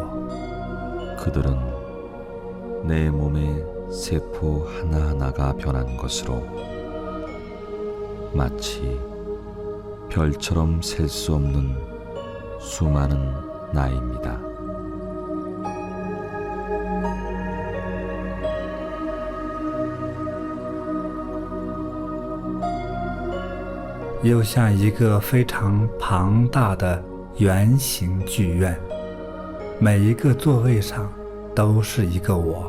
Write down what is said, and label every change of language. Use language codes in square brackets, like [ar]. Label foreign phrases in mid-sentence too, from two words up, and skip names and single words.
[ko] 그들은 내 몸의 세포 하나하나가 변한 것으로 마치 별처럼 셀 수 없는 수많은 나입니다. [zh] 又像一个非常庞大的圆形剧院，每一个座位上都是一个我。